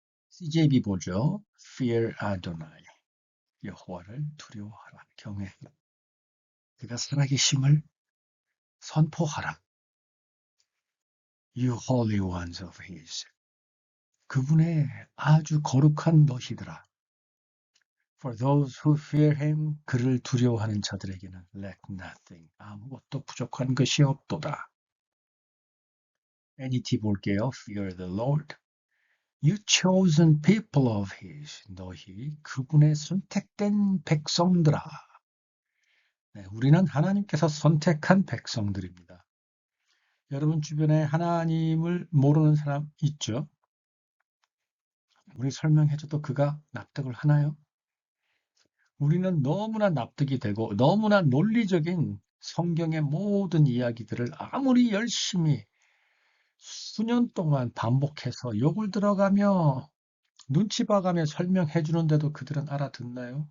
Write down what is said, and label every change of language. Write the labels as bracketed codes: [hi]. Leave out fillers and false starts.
[ko] CJB 보죠. [en] Fear Adonai. [ko] 여호와를 두려워하라. 경외하라. 그가 살아계심을 선포하라. [en] You holy ones of his. [ko] 그분의 아주 거룩한 너희들아. [en] For those who fear him, [ko] 그를 두려워하는 자들에게는 [en] lack nothing. [ko] 아무것도 부족한 것이 없도다. [en] NET [ko] 볼게요. [en] Fear the Lord. You chosen people of his. [ko] 너희 그분의 선택된 백성들아. 네, 우리는 하나님께서 선택한 백성들입니다. 여러분 주변에 하나님을 모르는 사람 있죠? 우리 설명해줘도 그가 납득을 하나요? 우리는 너무나 납득이 되고 너무나 논리적인 성경의 모든 이야기들을 아무리 열심히 수년 동안 반복해서 욕을 들어가며 눈치 봐가며 설명해 주는데도 그들은 알아듣나요?